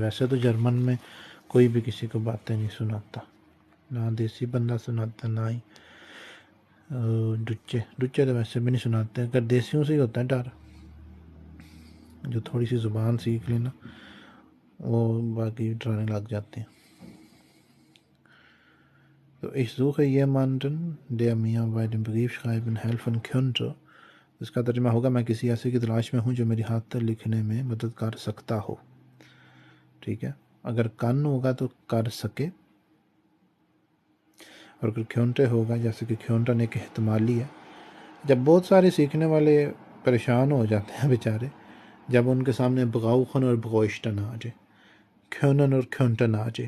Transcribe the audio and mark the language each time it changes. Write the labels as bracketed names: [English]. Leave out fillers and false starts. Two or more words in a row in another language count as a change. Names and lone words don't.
[Urdu] ویسے تو جرمن میں کوئی بھی کسی کو باتیں نہیں سناتا، نہ دیسی بندہ سناتا، نہ ہی ڈچے تو ویسے بھی نہیں سناتے، اگر دیسیوں سے ہی ہوتا ہے ڈر، جو تھوڑی سی زبان سیکھ لینا وہ باقی ڈرانے لگ جاتے ہیں۔ [German] تو ich suche jemanden der mir bei dem Briefschreiben helfen könnte، [Urdu] اس کا ترجمہ ہوگا میں کسی ایسے کی تلاش میں ہوں جو میری ہاتھ لکھنے میں مدد کر سکتا ہو، ٹھیک ہے۔ اگر کن ہوگا تو کر سکے، اور اگر کھونٹے ہوگا جیسے کہ کھونٹن ایک احتمالی ہے۔ جب بہت سارے سیکھنے والے پریشان ہو جاتے ہیں بیچارے، جب ان کے سامنے بغاؤخن اور بغوشتن آ جائے، کھونن اور کھونٹن آ جائے،